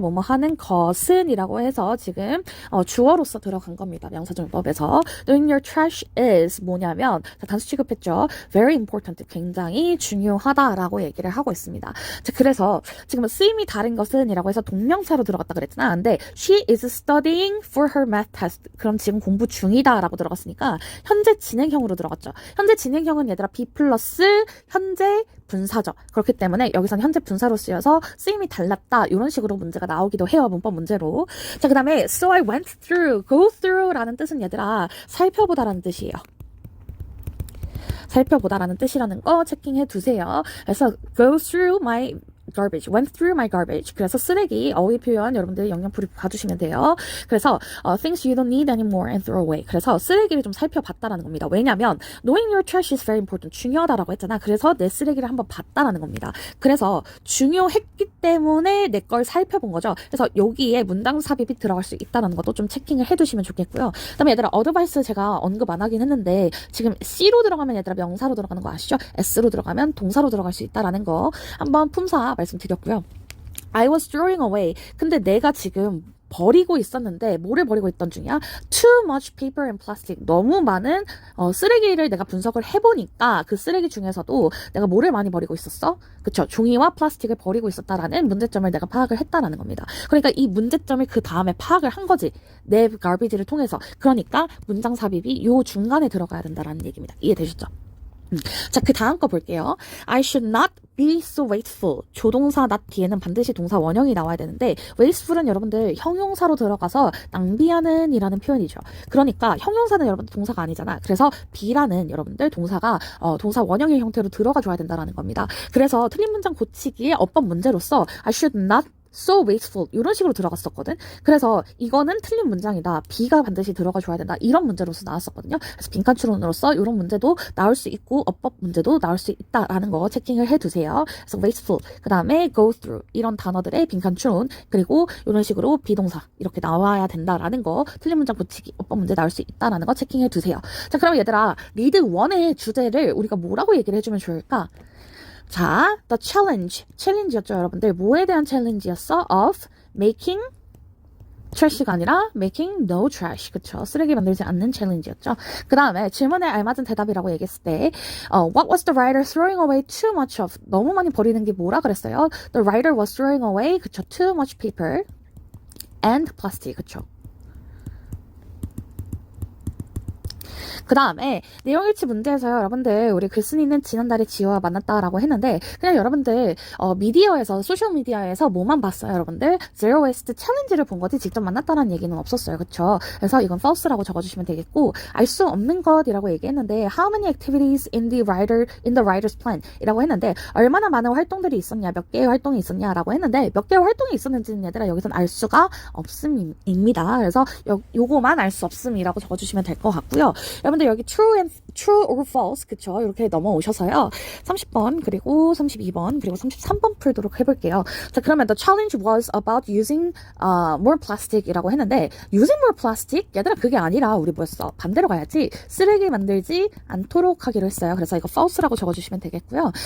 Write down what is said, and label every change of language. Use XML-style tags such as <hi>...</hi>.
<ko>뭐뭐 하는 것은이라고 해서 지금 주어로서 들어간 겁니다. 명사정법에서</ko> <en>Knowing your trash is</en> <ko>뭐냐면 단수 취급했죠. Very important, 굉장히 중요하다라고 얘기를 하고 있습니다. 자, 그래서 지금 쓰임이 다른 것은이라고 해서 동명사로 들어갔다 그랬잖아.</ko> <en>근데 she is studying for her math test.</en> <ko>그럼 지금 공부 중이다라고 들어갔으니까 현재 진행형으로 들어갔죠. 현재 진행형은 얘들아 be 플러스 현재 분사죠. 그렇기 때문에 여기서는 현재 분사로 쓰여서 쓰임이 달랐다. 이런 식으로 문제가 나오기도 해요. 문법 문제로. 자, 그 다음에</ko> <en>so I went through,</en> <ko>go through라는 뜻은 얘들아 살펴보다라는 뜻이에요. 살펴보다라는 뜻이라는 거 체킹해 두세요.</ko> <en>그래서 go through my garbage, went through my garbage.</en> <ko>그래서 쓰레기 어휘 표현 여러분들 영양풀이 봐주시면 돼요.</ko> <en>그래서 things you don't need anymore and throw away.</en> <ko>그래서 쓰레기를 좀 살펴봤다라는 겁니다.</ko> <en>왜냐면 knowing your trash is very important.</en> <ko>중요하다라고 했잖아. 그래서 내 쓰레기를 한번 봤다라는 겁니다. 그래서 중요했기 때문에 내 걸 살펴본 거죠. 그래서 여기에 문장 삽입이 들어갈 수 있다는 것도 좀 체킹을 해두시면 좋겠고요. 그다음에 얘들아 어드바이스 제가 언급 안 하긴 했는데 지금 C로 들어가면 얘들아 명사로 들어가는 거 아시죠? S로 들어가면 동사로 들어갈 수 있다라는 거 한번 품사 말씀드렸고요.</ko> <en>I was throwing away.</en> <ko>근데 내가 지금 버리고 있었는데 뭐를 버리고 있던 중이야?</ko> <en>Too much paper and plastic.</en> <ko>너무 많은 쓰레기를 내가 분석을 해보니까 그 쓰레기 중에서도 내가 뭐를 많이 버리고 있었어? 그쵸? 종이와 플라스틱을 버리고 있었다라는 문제점을 내가 파악을 했다라는 겁니다. 그러니까 이 문제점을 그 다음에 파악을 한 거지. 내 garbage를 통해서. 그러니까 문장 삽입이 요 중간에 들어가야 된다라는 얘기입니다. 이해되셨죠? 자, 그 다음 거 볼게요.</ko> <en>I should not be so wasteful.</en> <ko>조동사 not 뒤에는 반드시 동사 원형이 나와야 되는데 wasteful은 여러분들 형용사로 들어가서 낭비하는 이라는 표현이죠. 그러니까 형용사는 여러분들 동사가 아니잖아. 그래서 be라는 여러분들 동사가 동사 원형의 형태로 들어가 줘야 된다는 겁니다. 그래서 틀린 문장 고치기의 어법 문제로서</ko> <en>I should not so wasteful</en> <ko>이런 식으로 들어갔었거든. 그래서 이거는 틀린 문장이다. B가 반드시 들어가 줘야 된다. 이런 문제로서 나왔었거든요. 그래서 빈칸 추론으로서 이런 문제도 나올 수 있고 어법 문제도 나올 수 있다라는 거 체킹을 해두세요. 그래서 wasteful 그 다음에 go through 이런 단어들의 빈칸 추론 그리고 이런 식으로 비동사 이렇게 나와야 된다라는 거 틀린 문장 고치기 어법 문제 나올 수 있다라는 거 체킹해 두세요. 자, 그럼 얘들아 리드 1의 주제를 우리가 뭐라고 얘기를 해주면 좋을까? 자, the challenge. 챌린지였죠, 여러분들. 뭐에 대한 챌린지였어?</ko> <en>Of making trash가 아니라 making no trash.</en> <ko>그쵸? 쓰레기 만들지 않는 챌린지였죠. 그 다음에 질문에 알맞은 대답이라고 얘기했을 때</ko> <en>what was the writer throwing away too much of?</en> <ko>너무 많이 버리는 게 뭐라 그랬어요?</ko> <en>The writer was throwing away, 그쵸? Too much paper and plastic.</en> <ko>그쵸? 그 다음에 내용일치 문제에서요, 여러분들 우리 글쓴이는 지난달에 지호와 만났다라고 했는데 그냥 여러분들 미디어에서 소셜미디어에서 뭐만 봤어요, 여러분들? Zero Waste 챌린지를 본 거지 직접 만났다는 얘기는 없었어요, 그쵸? 그래서 이건 false라고 적어주시면 되겠고 알 수 없는 것이라고 얘기했는데</ko> <en>How many activities in the writer's plan?</en> <ko>이라고 했는데 얼마나 많은 활동들이 있었냐, 몇 개의 활동이 있었냐라고 했는데 몇 개의 활동이 있었는지는 얘들아 여기서는 알 수가 없음입니다. 그래서 요거만 알 수 없음이라고 적어주시면 될 것 같고요. 여러분들 여기 true or false 그쵸? 이렇게 넘어오셔서요. 30번 그리고 32번 그리고 33번 풀도록 해볼게요.</ko> <en>자, 그러면 the challenge was about using more plastic 이라고 했는데 using more plastic?</en> <ko>얘들아 그게 아니라 우리 뭐였어? 반대로 가야지. 쓰레기 만들지 않도록 하기로 했어요. 그래서 이거 false라고 적어주시면 되겠고요.</ko>